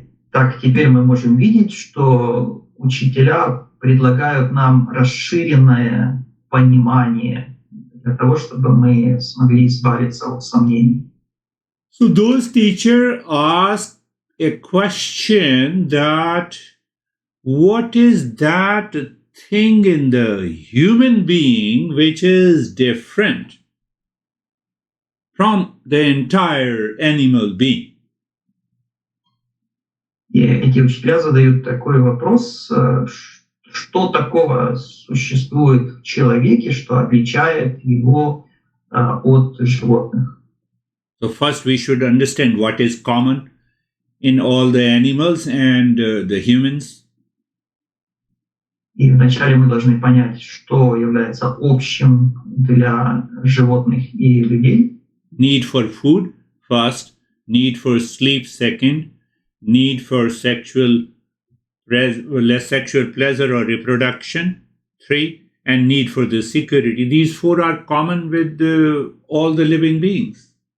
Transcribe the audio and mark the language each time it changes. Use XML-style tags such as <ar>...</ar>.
<ru>Так, теперь мы можем видеть, что учителя предлагают нам расширенное понимание для того, чтобы мы смогли избавиться от сомнений.</ru> <en>So those teachers ask a question that what is that thing in the human being which is different from the entire animal being?</en> <ru>И эти учителя задают такой вопрос, что такого существует в человеке, что отличает его от животных.</ru> <en>So first we should understand what is common in all the animals and the humans.</en> <ru>И вначале мы должны понять, что является общим для животных и людей.</ru> <en>Need for food first, need for sleep second, need for sexual pleasure or reproduction 3, and need for the security. These 4 are common with all the living beings.</en>